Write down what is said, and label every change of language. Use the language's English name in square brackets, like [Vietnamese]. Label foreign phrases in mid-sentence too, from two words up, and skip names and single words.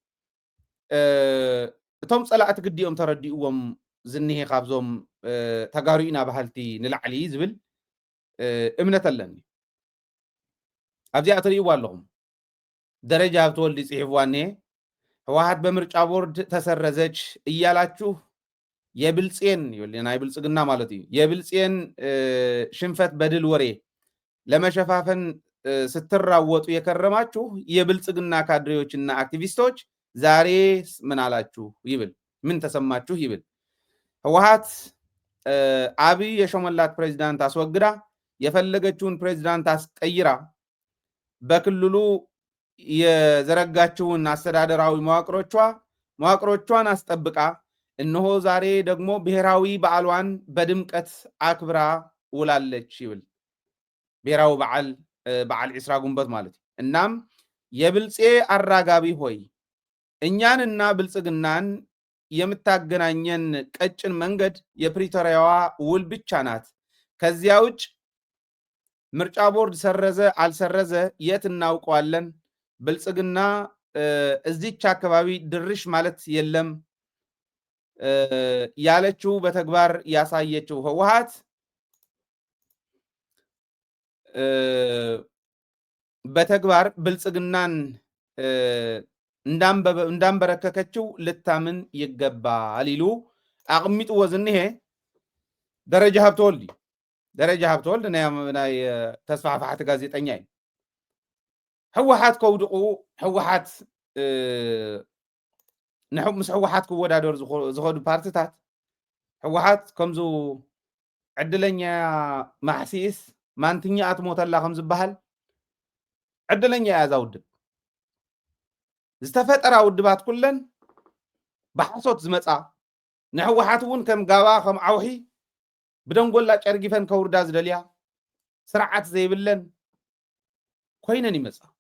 [Tigrinya] እቶም ፀላእቲ ግዲኦም ተረዲእዎም ዝኒሄ ካብዞም ተጋሩኢና ባህልቲ ንላዕሊ ዝብል እምነት ኣለኒ ኣብዚኣ ትርእይዋ ኣለኹም ደረጃ ብትወልዲ ጽሒፍዋ እኒሄ [Amharic] ህወሓት በምርጫ ቦርድ ተሰረዘች እያላችሁ [Tigrinya] የብልጽን ናይ ብልጽግና ማለት እዩ [Amharic] የብልጽን ሽንፈት በድል ወሬ ለመሸፋፈን ስትራወጡ የከረማችሁ የብልጽግና ካድሬዎችና አክቲቪስቶች ዛሬ ምን አላችሁ ይብል ምን ተሰማችሁ ይብል ህወሓት አብይ የሾመላት ፕሬዝዳንት አስወግዳ የፈለገችውን ፕሬዝዳንት አስቀይራ በክልሉ የዘረጋችውን አስተዳደራዊ መዋቅሮቿን አስጠብቃ እነሆ ዛሬ ደግሞ ብሔራዊ በዓሏን በድምቀት አክብራ ውላለች ይብል ብሔራዊ በዓል ዒስራ ጉንበት ማለት እናም የብልጼ አራጋቢ ሆይ እኛንና ብልጽግናን የምታገናኘን ቀጭን መንገድ የፕሪቶሪያዋ ውል ብቻ ናት ከዚያ ውጭ ምርጫ ቦርድ ሰረዘ አልሰረዘ የት እናውቀዋለን ብልጽግና እዚች አካባቢ ድርሽ ማለት የለም ያለችው በተግባር ያሳየችው ህወሓት በተግባር ብልጽግናን እንዳንበረከከችው ልታምን ይገባል [Tigrinya] ይሉ አቅሚጥዎ ዝንሄ ደረጃ ሀብተወልድ ናይ ተስፋሕፋሕቲ ጋዜጠኛ እዩ ህወሓት ከውድቁ ህወሓት ምስ ህወሓት ክወዳደር ዝኸዱ ፓርቲታት ህወሓት ከምዙ ዕድለኛ ማሕሲስ ማንትኛ ኣትሞተላ ከም ዝበሃል ዕድለኛ እያ እዛ ውድብ ዝተፈጠራ ውድባት ኩለን ብሓሶት ዝመፃ ንህወሓት እውን ከም ጋባ ከም ዓውሒ ብደንጎላ ጨርጊፈን ከውርዳ ዝደልያ ስርዓት ዘይብለን ኮይነን ይመፃ